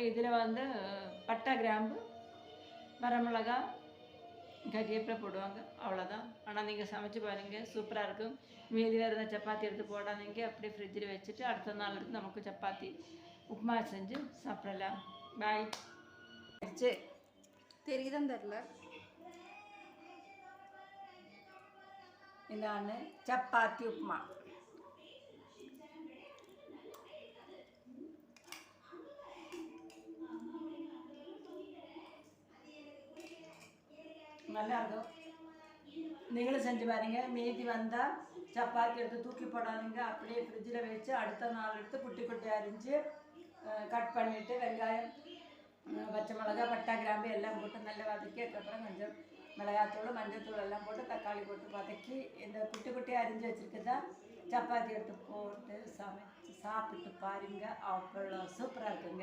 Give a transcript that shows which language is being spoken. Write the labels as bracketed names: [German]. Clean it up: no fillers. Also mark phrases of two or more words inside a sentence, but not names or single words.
[Tamil] இதில் வந்து பட்டை கிராம்பு வரமிளகாய் கறிவேப்பிலை போடுவாங்க, அவ்வளோதான். ஆனால் நீங்கள் சமைச்சு பாருங்கள், சூப்பராக இருக்கும். மீதி வேறு எதாவது சப்பாத்தி எடுத்து போடாதீங்க, அப்படியே ஃப்ரிட்ஜில் வச்சுட்டு அடுத்த நாள் எடுத்து நமக்கு சப்பாத்தி உப்புமா செஞ்சு சாப்பிடலாம். பாய். தெரியுதான் தெரில. [Malayalam] ഇതാണ് ചപ്പാത്തി ഉപ്മാ. [Tamil] நல்லா இருக்கும். நீங்களும் செஞ்சு பாருங்க. மீதி வந்தால் சப்பாத்தி எடுத்து தூக்கி போடாதீங்க, அப்படியே ஃப்ரிட்ஜில் வச்சு அடுத்த நாள் எடுத்து குட்டி குட்டி அரிஞ்சு கட் பண்ணிவிட்டு வெங்காயம் பச்சை மிளகாய் பட்டை கிராம்பு எல்லாம் போட்டு நல்லா வதக்கி அதுக்கப்புறம் கொஞ்சம் மிளகாத்தூள் மஞ்சத்தூள் எல்லாம் போட்டு தக்காளி போட்டு வதக்கி இந்த குட்டி குட்டி அரிஞ்சு வச்சுருக்கதா சப்பாத்தி எடுத்து போட்டு சமைச்சு சாப்பிட்டு பாருங்க, அவ்வளோ சூப்பராக இருக்குங்க.